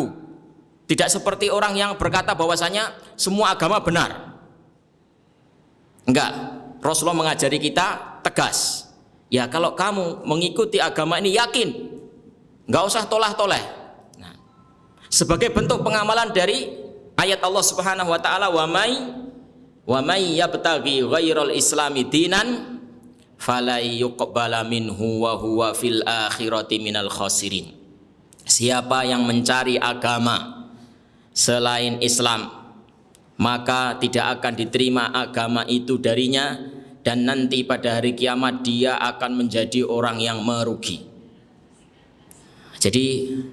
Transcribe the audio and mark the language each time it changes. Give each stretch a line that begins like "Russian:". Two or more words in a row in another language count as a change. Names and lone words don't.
Indonesian: Tidak seperti orang yang berkata bahwasanya semua agama benar. Enggak, Rasulullah mengajari kita tegas. Ya, kalau kamu mengikuti agama ini yakin, enggak usah tolah-toleh. Nah, sebagai bentuk pengamalan dari ayat
Arabic: الله سبحانه وتعالى ومن يبتغ غير الإسلام دينا فلن يقبل منه وهو في الآخرة من الخاسرين.
Indonesian: Siapa yang mencari agama selain Islam, maka tidak akan diterima agama itu darinya, dan nanti pada hari kiamat dia akan menjadi orang yang merugi.